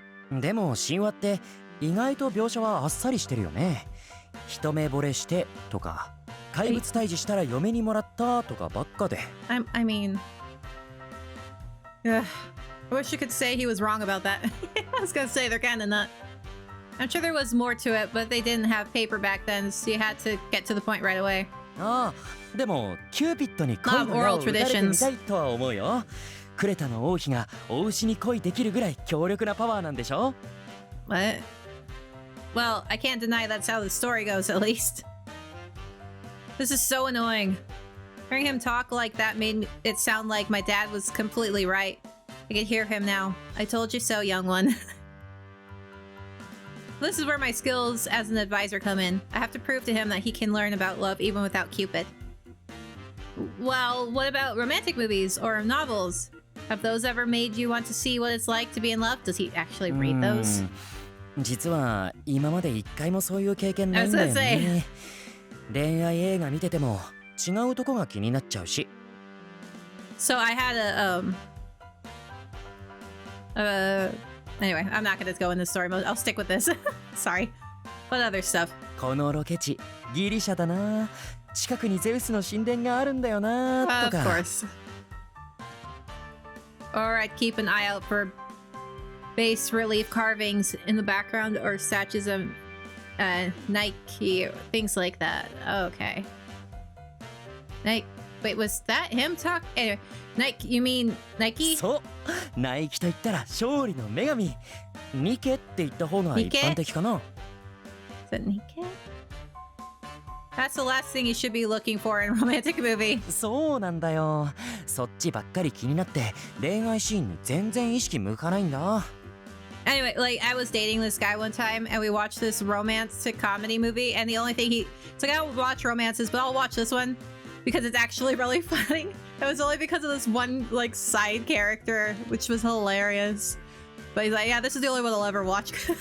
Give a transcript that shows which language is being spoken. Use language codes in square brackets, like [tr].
[ja] でも神話って意外と描写はあっさりしてるよね。一目惚れしてとか、怪物退治したら嫁にもらったとかばっかで。 [en] I mean, I wish you could say he was wrong about that. I was gonna say they're kind of not. I'm sure there was more to it, but they didn't have paper back then, so you had to get to the point right away. [ja] ああ、でもキューピッドに恋の矢を打たれてみたいとは思うよ。クレタの王妃がお牛に恋できるぐらい強力なパワーなんでしょ？ [en] What? Well, I can't deny that's how the story goes, at least. This is so annoying. Hearing him talk like that made it sound like my dad was completely right. I can hear him now. I told you so, young one. This is where my skills as an advisor come in. I have to prove to him that he can learn about love even without Cupid. Well, what about romantic movies or novels? Have those ever made you want to see what it's like to be in love? Does he actually read those? [ja] 実は今まで一回もそういう経験ないんだよね。恋愛映画見てても違うとこが気になっちゃうし。 [en] So I had anyway, I'm not gonna go in the story mode. I'll stick with this. Sorry. What other stuff? [ja] このロケ地、ギリシャだな。近くにゼウスの神殿があるんだよなとか。 [en] Of course. Or I'd keep an eye out for bas relief carvings in the background or statues of Nike, things like that. Okay. Nike. Wait, was that him talk? Anyway, Nike, you mean Nike? [ja] そう。ナイキと言ったら勝利の女神。ニケって言った方が一般的かな。 [en] Is it Nike? That's the last thing you should be looking for in a romantic movie. [ja] そうなんだよ。そっちばっかり気になって恋愛シーンに全然意識向かないんだ。 [en] Anyway, like I was dating this guy one time and we watched this romantic comedy movie and the only thing it's like I don't watch romances, but I'll watch this one because it's actually really funny. It was only because of this one like side character, which was hilarious. But he's like, yeah, this is the only one I'll ever watch.